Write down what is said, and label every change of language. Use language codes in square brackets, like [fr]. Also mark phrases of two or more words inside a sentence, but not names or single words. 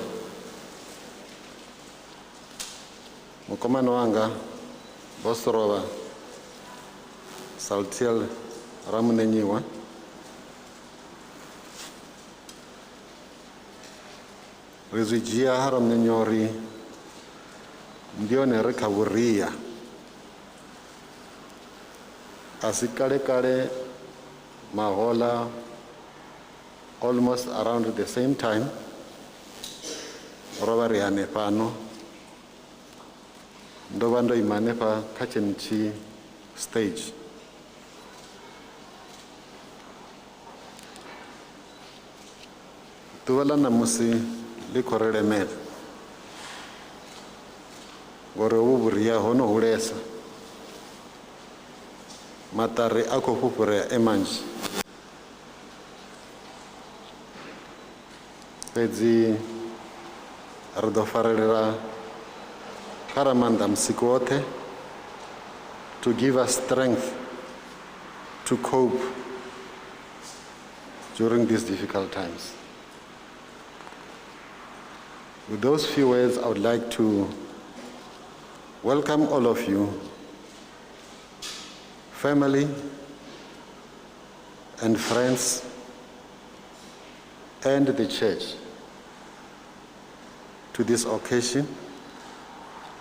[ve] mukomana wanga Seroba Salthiel Ramunenyiwa ri zwi dzhia Ramunenyiwa uri ndi yone ri kha vhuria a si kale mahola [en] almost around the same time [ve] ro vha ri hanefhano ndo vha ndo ima hanefha kha tshentshi stage ḓuvha ḽa ṋamusi ḽi khou ri lemela ngori hovhu vhuria ho no hulesa maṱari a khou fhufhurea e manzhi fhedzi ri ḓo farelela kha ra maanḓa musiku woṱhe [en] to give us strength to cope during these difficult times. With those few words, I would like to welcome all of you, family and friends, and the church to this occasion